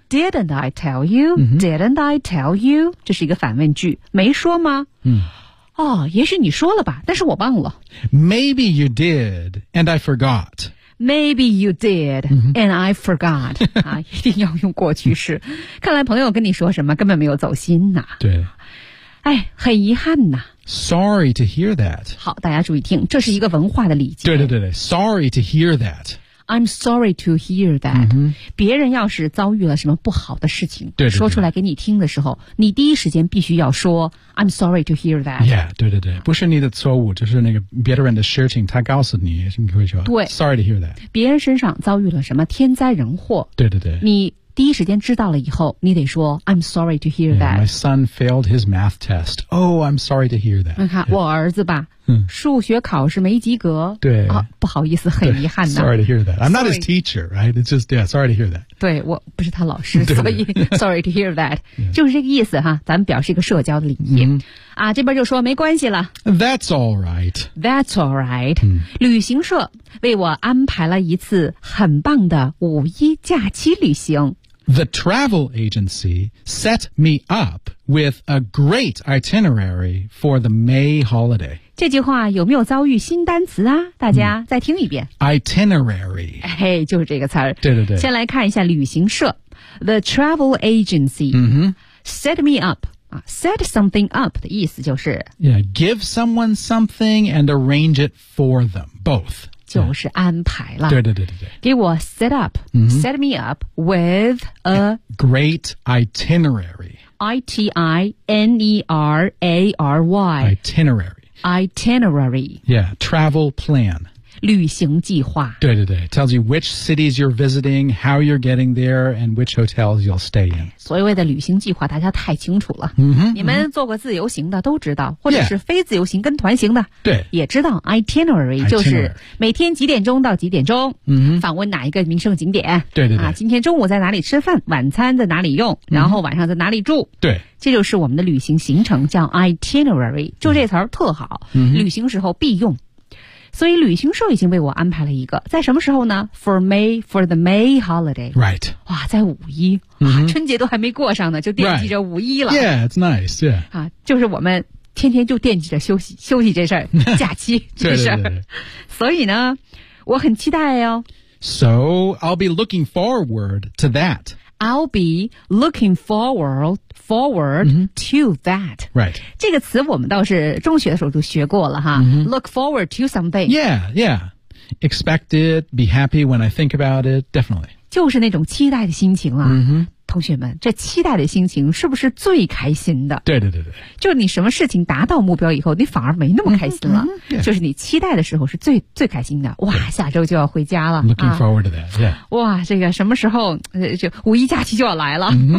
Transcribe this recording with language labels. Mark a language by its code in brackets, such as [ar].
[en] Didn't I tell you?、Didn't I tell you? [zh] 这是一个反问句，没说吗？哦，也许你说了吧，但是我忘了。 [en] Maybe you did and I forgot Maybe you did, and I forgot. [zh] 一定要用过去式。看来朋友跟你说什么根本没有走心呐。对。哎，很遗憾呐。 [en] Sorry to hear that. [zh] 好，大家注意听，这是一个文化的礼节。对对对对 ， [en] Sorry to hear that. I'm sorry to hear that.、 [zh] 别人要是遭遇了什么不好的事情，对对对，说出来给你听的时候，你第一时间必须要说 [en] I'm sorry to hear that. [zh] Yeah, 对对对，不是你的错误，就是那个别人的事情，他告诉你，你会说对 [en] ，Sorry to hear that. [zh] 别人身上遭遇了什么天灾人祸？对对对，你第一时间知道了以后，你得说 [en] I'm sorry to hear that. Yeah, my son failed his math test. Oh, I'm sorry to hear that. [zh] 你看、我儿子吧，数学考试没及格。对。啊，不好意思，很遗憾的。 [en] Sorry to hear that. I'm not his teacher, right? It's just, yeah, sorry to hear that. [zh] 对，我不是他老师，所以 [en] sorry to hear that. [zh] 就是这个意思哈，咱们表示一个社交的礼仪。啊，这边就说没关系了。 [en] That's all right. That's all right. [zh] 旅行社为我安排了一次很棒的五一假期旅行。 [en] The travel agency set me up with a great itinerary for the May holiday. [zh] 这句话有没有遭遇新单词啊？大家再听一遍。 [en] Itinerary. [zh] 嘿，就是这个词儿。对对对。先来看一下旅行社。 [en] The travel agency set me up. Set something up [zh] 的意思就是 [en] Yeah, give someone something and arrange it for them, both. [zh] 就是安排了。对对对对对。 [en] 给我 set up,、set me up with a great itinerary. I-T-I-N-E-R-A-R-Y. Itinerary. Itinerary. Yeah, travel plan. [zh] 旅行计划。 [en] 对对对 ，tells you which cities you're visiting, how you're getting there, and which hotels you'll stay in. [zh] 所谓的旅行计划，大家太清楚了。你们做过自由行的都知道，或者是非自由行跟团行的，对，也知道 itinerary 就是每天几点钟到几点钟，访问哪一个名胜景点。对对对。啊，今天中午在哪里吃饭，晚餐在哪里用，然后晚上在哪里住。对。这就是我们的旅行行程，叫 itinerary， 就这词儿特好，旅行时候必用。所以旅行社已经为我安排了一个，在什么时候呢 ？ [en] For the May holiday. Right. [zh] 哇，在五一、春节都还没过上呢，就惦记着五一了。 [en] Right. Yeah, it's nice. Yeah. [zh] 啊，就是我们天天就惦记着休息这事儿，假期这事儿。对对对对。所以呢，我很期待哦。 [en] So I'll be looking forward to that. I'll be looking forward to that. Right. [zh] 这个词我们倒是中学的时候就学过了哈。 [en] Look forward to something. Yeah, yeah. Expect it, be happy when I think about it, definitely. [zh] 就是那种期待的心情啊。同学们，这期待的心情是不是最开心的？对对对对。就你什么事情达到目标以后，你反而没那么开心了。 [en] Yeah. [zh] 就是你期待的时候是最开心的。哇，下周就要回家了。 [en] Looking forward to that, yeah. [zh] 哇，这个什么时候，就五一假期就要来了。